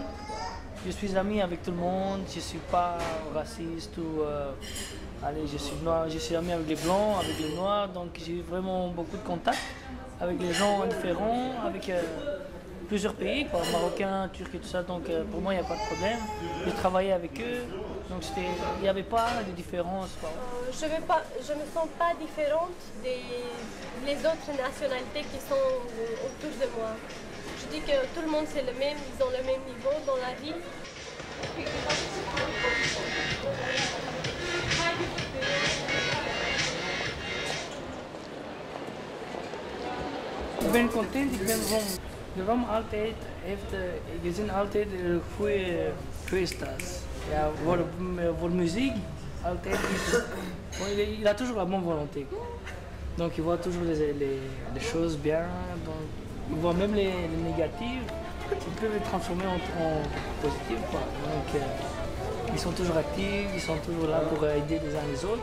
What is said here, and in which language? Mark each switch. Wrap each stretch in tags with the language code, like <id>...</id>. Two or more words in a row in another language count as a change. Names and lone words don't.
<fr>Je suis ami avec tout le monde, je suis pas raciste ou allez, je suis noir, je suis ami avec les blancs, avec les noirs, donc j'ai vraiment beaucoup de contacts avec les gens différents, avec plusieurs pays, quoi, marocains, turcs et tout ça, donc pour moi il n'y a pas de problème. J'ai travaillé avec eux, donc il n'y avait pas de différence. Je me sens pas différente des autres nationalités qui sont autour de moi. Je dis que tout le monde c'est le même, ils ont le même niveau dans la vie.</fr> <nl>Ik ben content, ik ben Rom. De Rom altijd heeft gezien altijd goede fiestas. Ja, voor muziek altijd</nl> <fr>il a toujours la bonne volonté. Donc il voit toujours les choses bien, donc il voit même les négatives, il peut les transformer en positives, quoi. Donc ils sont toujours actifs, ils sont toujours là pour aider les uns les autres.</fr>